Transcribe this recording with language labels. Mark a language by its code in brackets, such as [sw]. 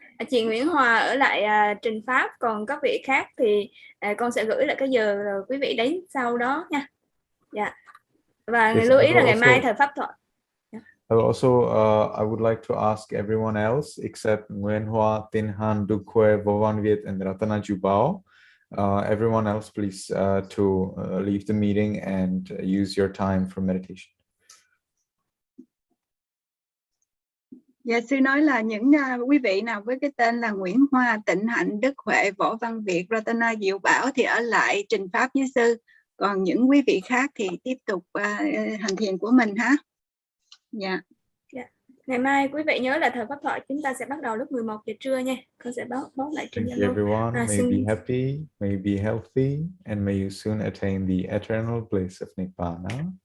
[vi] Chị Nguyễn Hòa ở lại trình pháp, còn các vị khác thì con sẽ gửi lại cái giờ rồi quý vị đến sau đó nha. Dạ. Và lưu ý là ngày mai thời pháp thoại. [en] Also, I would like to ask everyone else except Nguyện Hoa, Tin Han, Dukwe, Vovan Viet, and Ratana Jubao. Everyone else, please to leave the meeting and use your time for meditation. [vi] Dạ, sư nói là những quý vị nào với cái tên là Nguyễn Hoa, Tịnh Hạnh, Đức Huệ, Võ Văn Việt, Ratana Diệu Bảo thì ở lại trình pháp với sư. Còn những quý vị khác thì tiếp tục hành thiền của mình ha. Dạ. [en] Yeah. [vi] Ngày mai quý vị nhớ là thời pháp thoại chúng ta sẽ bắt đầu lúc 11 giờ trưa nha. Con sẽ báo lại trên [en] Thank you everyone. May be happy, may be healthy, and may you soon attain the eternal bliss of Nibbana.